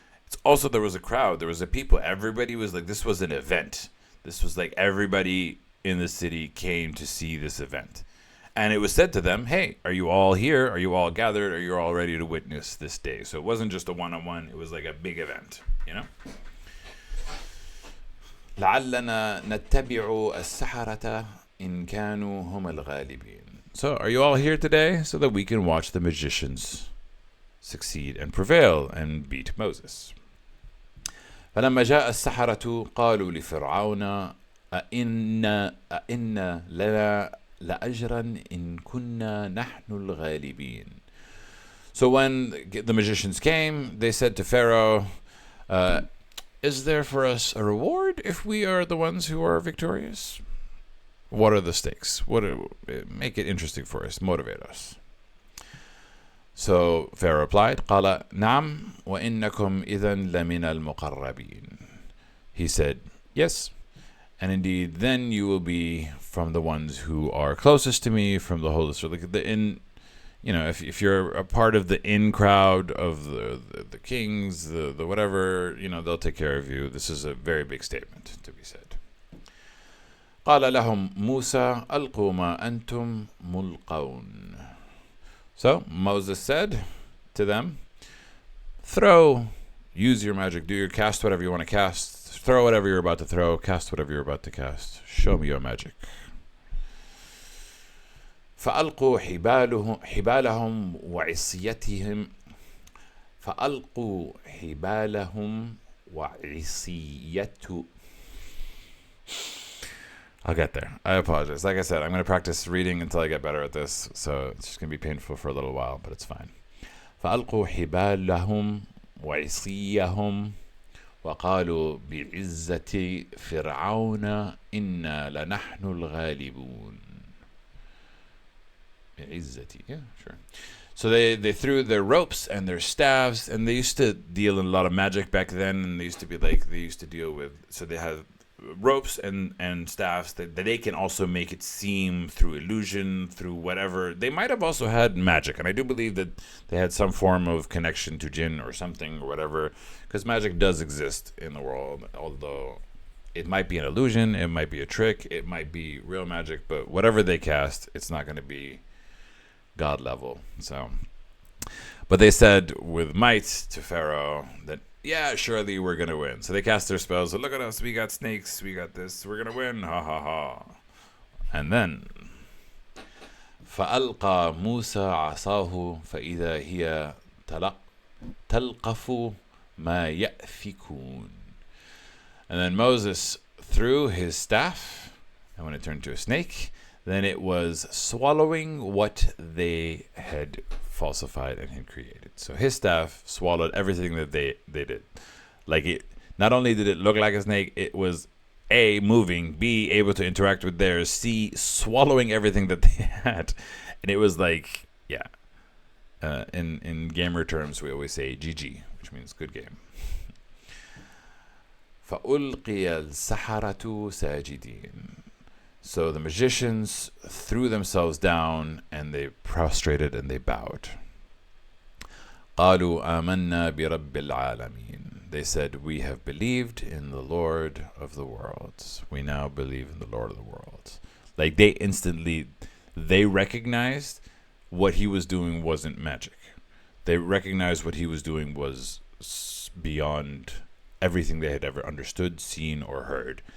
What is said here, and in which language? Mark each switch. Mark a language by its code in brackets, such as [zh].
[en] It's also, there was a crowd. There was a people. Everybody was like, this was an event. This was like everybody in the city came to see this event. And it was said to them, hey, are you all here? Are you all gathered? Are you all ready to witness this day? So it wasn't just a one-on-one. It was like a big event, you know? [ar] لعلنا نتبع السحرة إن كانوا هم الغالبين. [en] So are you all here today so that we can watch the magicians succeed and prevail and beat Moses? [ar] فلما جاء السحرة قالوا لفرعون أئن لنا لأجرا إن كنا نحن الغالبين. [en] So when the magicians came, they said to Pharaoh, is there for us a reward if we are the ones who are victorious? What are the stakes? Make it interesting for us, motivate us. So Pharaoh replied, [ar] قال نعم وإنكم إذن لمن المقربين. [en] He said, yes, and indeed then you will be from the ones who are closest to me, from the holy. So if you're a part of the in crowd of the kings, the whatever, they'll take care of you. This is a very big statement to be said. [ar] قال لهم موسى ألقوا ما أنتم ملقون. [en] So Moses said to them, use your magic, cast whatever you want to cast, throw whatever you're about to throw, cast whatever you're about to cast. Show me your magic. [ar] فألقوا حبالهم وعصيتهم [en] I'll get there. I apologize. Like I said, I'm going to practice reading until I get better at this, so it's just going to be painful for a little while, but it's fine. [ar] فألقوا حبالهم وعصيهم وقالوا بعزة فرعون إنا لنحن الغالبون. [en] Yeah, sure. So they threw their ropes and their staves, and they used to deal in a lot of magic back then, and they used to deal with, so they had ropes and staffs that they can also make it seem through illusion, through whatever. They might have also had magic, and I do believe that they had some form of connection to jinn or something or whatever, because magic does exist in the world, although it might be an illusion, it might be a trick, it might be real magic, but whatever they cast, it's not going to be God level. So, but they said with might to Pharaoh that, yeah, surely we're going to win. So they cast their spells. So look at us. We got snakes. We got this. We're going to win. Ha ha ha. And then [ar] فألقى موسى عصاه فإذا هي تلقف ما يأفكون. [en] And then Moses threw his staff, and when it turned to a snake, then it was swallowing what they had falsified and had created. So his staff swallowed everything that they did. Like, it, not only did it look like a snake, it was A, moving, B, able to interact with theirs, C, swallowing everything that they had. And it was like, yeah. In gamer terms, we always say GG, which means good game. [ar] فَأُلْقِيَ السَّحَرَةُ سَاجِدِينَ. [en] So the magicians threw themselves down and they prostrated and they bowed. [ar] قالوا آمنا برب العالمين. [en] They said, we have believed in the Lord of the worlds. We now believe in the Lord of the worlds. Like, they recognized what he was doing wasn't magic. They recognized what he was doing was beyond everything they had ever understood, seen, or heard.